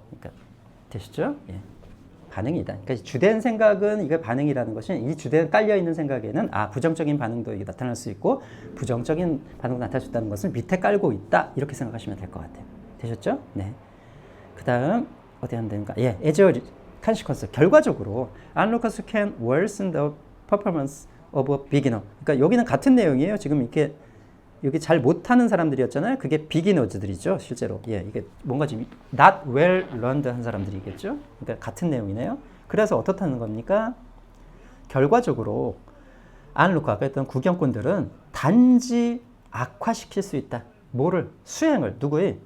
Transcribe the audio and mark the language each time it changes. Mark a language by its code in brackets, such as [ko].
[ko] 그러니까 되시죠? 예. 반응이다. 그러니까 주된 생각은 이게 반응이라는 것은 이 주된 깔려 있는 생각에는 부정적인 반응도 이게 나타날 수 있고 부정적인 반응도 나타날 수 있다는 것을 밑에 깔고 있다. 이렇게 생각하시면 될 것 같아요. 되셨죠? 네. 그다음 어디 하면 되는가? [en] 예, as a consequence. [ko] 결과적으로 [en] onlookers can worsen the performance of a beginner. [ko] 그러니까 여기는 같은 내용이에요. 지금 이렇게 여기 잘 못하는 사람들이었잖아요. 그게 비기너즈들이죠, 실제로. 예, 이게 뭔가 지금 [en] not well learned [ko] 한 사람들이겠죠. 그러니까 같은 내용이네요. 그래서 어떻다는 겁니까? 결과적으로 안루카 아까 했던 구경꾼들은 단지 악화시킬 수 있다. 뭐를? 수행을. 누구의?